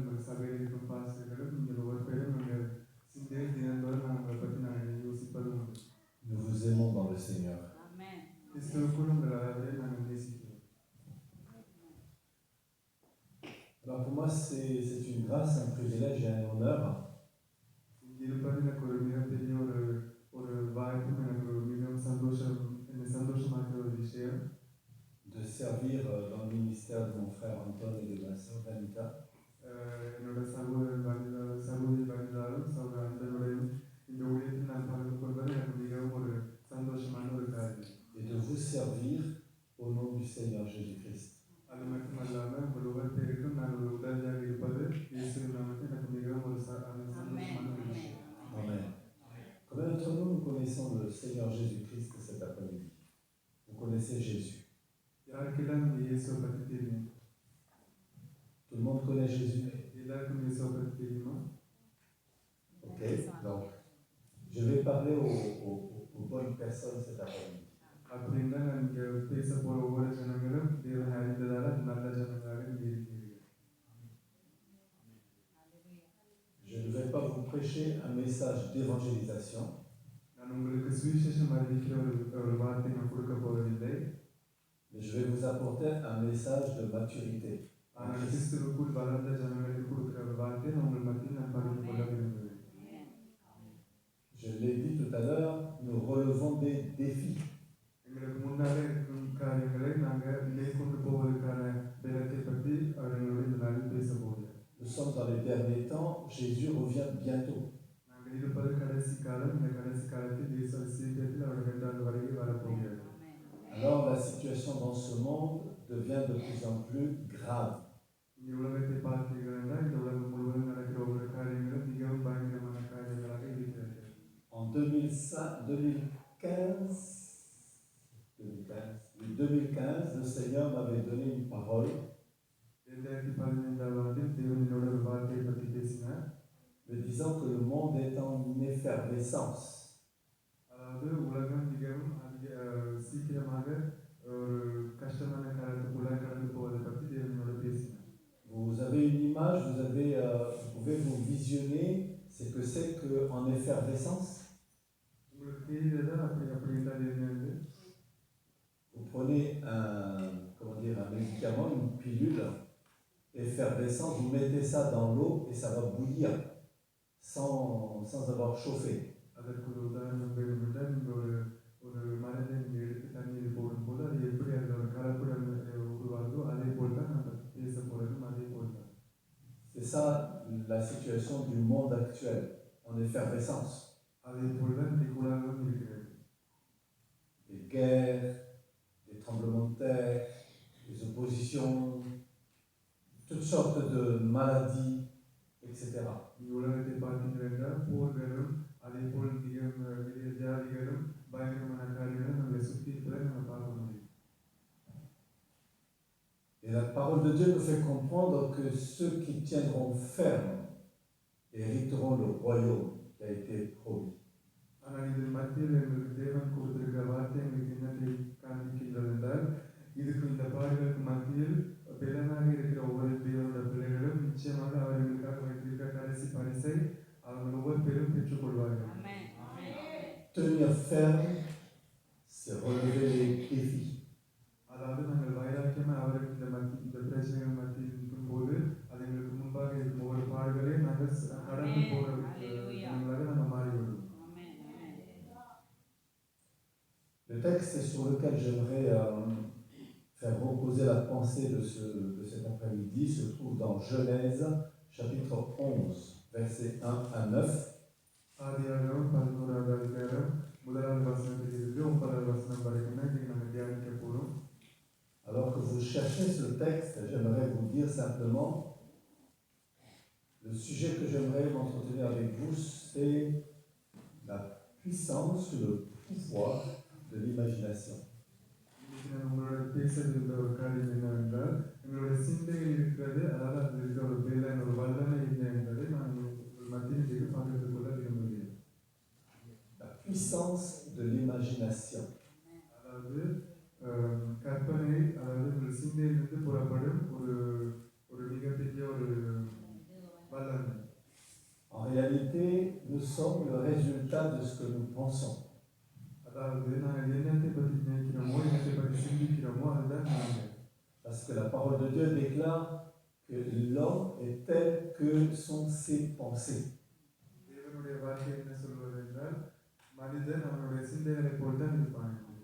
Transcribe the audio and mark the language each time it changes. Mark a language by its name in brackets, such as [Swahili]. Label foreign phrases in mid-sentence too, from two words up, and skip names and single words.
[Tamil] சபையில் இருக்கும் பாஸ்டர்களும் நீங்கள் ஒவ்வொரு பேரும் எங்கள் சிந்தையில் தினந்தோறும் நாங்கள் பற்றி நாங்கள் யோசிப்பது உண்டு. [French] Nous vous aimons dans le Seigneur. [Tamil] கிறிஸ்துவுக்குள் உங்கள் அதாவது நாங்கள் நேசிக்கிறோம். [French] Alors pour moi, c'est une grâce, un privilège et un honneur [Tamil] இங்கே இருப்பது எனக்கு ஒரு மிகப்பெரிய ஒரு வாய்ப்பும் எனக்கு ஒரு மிகவும் சந்தோஷமாக ஒரு விஷயம். [French] de servir dans le ministère de mon frère Anton et de ma sœur Danica. [Tamil] என்னோட சகோதரி வனிதாலும் சகோதரர் அந்தனுடையும் இந்த ஊழியத்தில் நான் பகிர்ந்து கொள்வது எனக்கு மிகவும் ஒரு சந்தோஷமான ஒரு காரியம். [French] Et de vous servir au nom du Seigneur Jésus-Christ. [Tamil] அது மட்டுமல்லாமல் உங்கள் ஒவ்வொரு பேருக்கும் நான் ஒரு உதவியாக இருப்பது இயேசுவின் நாமத்தில் எனக்கு மிகவும் ஒரு சந்தோஷமான ஒரு விஷயம். [French] Amen. Combien d'entre nous connaissons le Seigneur Jésus-Christ cet après-midi? Vous connaissez Jésus? [Tamil] யாருக்கெல்லாம் இயேசுவை பற்றி தெரியும்? [French] Tout le monde connaît Jésus? [Tamil] எல்லாருக்கும் இயேசுவை பற்றி தெரியுமா? [French] Ok, donc je vais parler aux bonnes personnes cet après-midi. [Tamil] அப்படின்னா நான் இங்கே பேச போகிற ஒவ்வொரு ஜனங்களும் தேவனை அறிந்ததால் நல்ல ஜனங்களாக இங்கே இருக்கிறீர்கள். [French] Je ne vais pas vous prêcher un message d'évangélisation. [Tamil] நான் உங்களுக்கு சுவிசேஷம் அறிவிக்கிற ஒரு வார்த்தை நான் கொடுக்க போவதில்லை. [French] Mais je vais vous apporter un message de maturité. [Tamil] ஆனால் கிறிஸ்துவுக்குள் வளர்ந்த ஜனங்களுக்கு கொடுக்கிற ஒரு வார்த்தை உங்கள் மத்தியில் நான் பகிர்ந்து கொள்ள விரும்புகிறேன். [French] Je l'ai dit tout à l'heure, nous relevons des défis. [Tamil] எங்களுக்கு முன்னாலே இருக்கும் காரியங்களை நாங்கள் மேற்கொண்டு போவதற்கான பலத்தை பற்றி அவர்களோடு இந்த நாளில் பேச போகிறோம். [French] Nous sommes dans les derniers temps, Jésus revient bientôt. [Tamil] நாங்கள் இருப்பது கடைசி காலம். இந்த கடைசி காலத்தில் இயேசு சீக்கிரத்தில் அவருடைய இரண்டாவது வருகை வரப்போகிறது. [French] Alors la situation dans ce monde devient de plus en plus grave. [Tamil] இந்த உலகத்தை பார்த்தீர்கள் என்றால் இந்த உலகம் முழுவதும் நடக்கிற ஒவ்வொரு காரியங்களும் மிகவும் பயங்கரமான காரியங்களாக இருக்கிறது. [French] En 2015, le Seigneur m'avait donné une parole. [Tamil] 2015 ஆண்டில் தேவன் என்னோட ஒரு வார்த்தையை பற்றி பேசினார். [French] Me disant que le monde est en effervescence. [Tamil] அதாவது உலகம் மிகவும் சீக்கிரமாக ஒரு கஷ்டமான காலத்துக்குள்ள கடந்து போவதை பற்றி தேவன் என்னோட பேசினார். [French] Vous avez une image, vous pouvez vous visionner ce que c'est qu'en effervescence. [Tamil] உங்களுக்கு தெரியுதா அப்படி என்றால் என்னன்னு? [French] Vous prenez un médicament, une pilule effervescente, vous mettez ça dans l'eau et ça va bouillir sans avoir chauffé. [Tamil] அதற்கு ஒரு உதாரணம் வேணும் என்றால் நீங்கள் ஒரு மருந்தை நீங்கள் எடுத்து தண்ணீர் போடும்போது அது எப்படி அதில் ஒரு கலப்புடன் உருவாகுதோ அதே போல் தான் நம்ம பேச போகிறதும் அதே போல் தான். [French] C'est ça la situation du monde actuel, en effervescence. [Tamil] அதே போல் தான் இந்த உலகம் இருக்கிறது. [French] Des guerres, des tremblements de terre, des oppositions, toutes sortes de maladies, etc. [Tamil] இந்த உலகத்தை பார்த்தீர்கள் என்றால் போர்களும் அதே போல் வியாதிகளும் பயங்கரமான காரியங்களும் நம்மளை சுற்றி இருப்பதை நம்ம பார்க்க முடியும். [French] Et la parole de Dieu nous fait comprendre que ceux qui tiendront ferme hériteront le royaume qui a été promis. [Tamil] ஆனால் இதில் மத்தியில் எங்களுக்கு தேவன் கொடுத்திருக்கிற வார்த்தை எங்களுக்கு என்னத்தை காண்பிக்கின்றது என்றால் இதுக்கு இந்த பாடுகளுக்கு மத்தியில் பெலனாக இருக்கிற ஒவ்வொரு தேவனோட பிள்ளைகளும் நிச்சயமாக அவர்களுக்காக வைத்திருக்கிற கடைசி பரிசை அவர்கள் ஒவ்வொரு பேரும் பெற்றுக்கொள்வார்கள். [French] Tenir ferme, c'est relever les défis. [Tamil] அதாவது நாங்கள் வைராக்கியமாக அவருக்கு இந்த பிரச்சனைகள் மத்தியில் இருக்கும் போது அது எங்களுக்கு முன்பாக இருக்கும் ஒவ்வொரு பாடுகளையும் நாங்கள் கடந்து போகிறவர்களாக நம்ம மாறிவிடுவோம். [French] Le texte sur lequel j'aimerais faire reposer la pensée de cet après-midi se trouve dans Genèse, chapitre 11, versets 1 à 9. [Tamil] ஆதியாகமம் 11வது அதிகாரம் 1வது வசனத்திலிருந்து 9வது வசனம் வரைக்கும் நாங்கள் தியானிக்க போகிறோம். [French] Alors que vous cherchez ce texte, j'aimerais vous dire simplement, le sujet que j'aimerais m'entretenir avec vous, c'est la puissance, le pouvoir de l'imagination. [Tamil] உங்களோட பேசுகிற ஒரு காரியம் என்னவென்றால் எங்களுடைய சிந்தையில் இருக்கிறது, அதாவது அதில் இருக்கிற ஒரு பேலன் ஒரு வல்லமை இல்லை என்பதை நான் மத்தியில் பகிர்ந்து கொள்ள விரும்புகிறேன். [French] La puissance de l'imagination. [Tamil] அதாவது கற்பனை, அதாவது உங்கள் சிந்தையிலிருந்து புறப்படும் ஒரு மிகப்பெரிய ஒரு [French] sommes le résultat de ce que nous pensons. [Tamil] அதாவது நாங்கள் என்னத்தை பற்றி நினைக்கிறோமோ என்னத்தை பற்றி சிந்திக்கிறோமோ அதுதான் நாங்கள். [French] Parce que la parole de Dieu déclare que l'homme est tel que sont ses pensées. [Tamil] தேவனுடைய வார்த்தை என்ன சொல்வது என்றால் மனிதன் அவனுடைய சிந்தைகளை போல் தான் இருப்பான்.